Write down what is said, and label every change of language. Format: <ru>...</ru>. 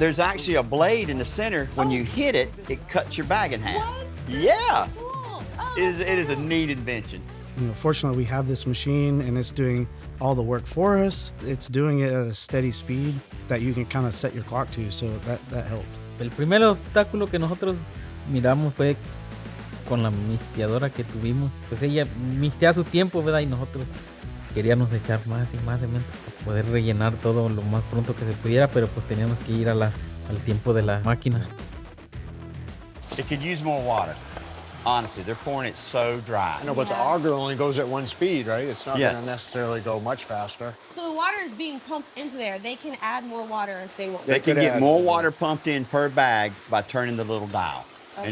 <en>there's actually a blade in the center. When you hit it, it cuts your bag in half. What? Yeah. Cool. Oh, It is a neat invention. You know, fortunately, we have this machine and it's doing all the work for us. It's doing it at a steady speed that you can kind of set your clock to, so that helped.</en> <es>El primer obstáculo que nosotros miramos fue con la mixteadora que tuvimos. Pues ella mixtea su tiempo, ¿verdad? Y nosotros queríamos echar más y más cemento para poder rellenar todo lo más pronto que se pudiera, pero pues teníamos que ir al tiempo de la máquina.</es> <en>It could use more water. Honestly, they're pouring it so dry. I know, but the auger only goes at one speed, right? It's not Yes. gonna necessarily go much faster. So the water is being pumped into there. They can add more water if they want. They can could get add- more water pumped in per bag by turning the little dial Okay.</en>